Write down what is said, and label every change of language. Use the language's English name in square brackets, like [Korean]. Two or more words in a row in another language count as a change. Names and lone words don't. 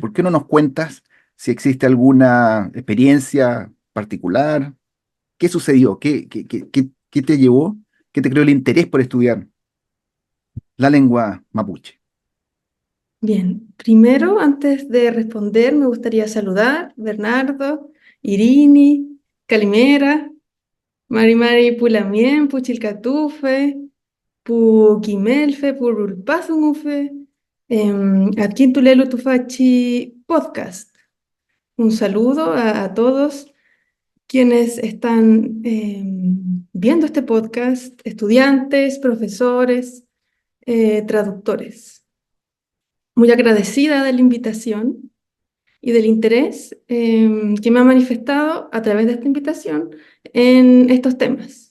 [Spanish] ¿Por qué no nos cuentas si existe alguna experiencia particular? ¿Qué sucedió? ¿Qué te llevó? ¿Qué te creó el interés por estudiar la lengua mapuche? Bien, primero, antes de responder, me gustaría saludar Bernardo, [Mapuche] Irini, Calimera, Mari Mari Pulamien, Puchilcatufe, Puquimelfe, Purulpazungufe, Adquintulelu Tufachi Podcast. [Spanish] Un saludo a todos quienes están viendo este podcast, estudiantes, profesores, traductores. Muy agradecida de la invitación y del interés que me ha manifestado a través de esta invitación en estos temas.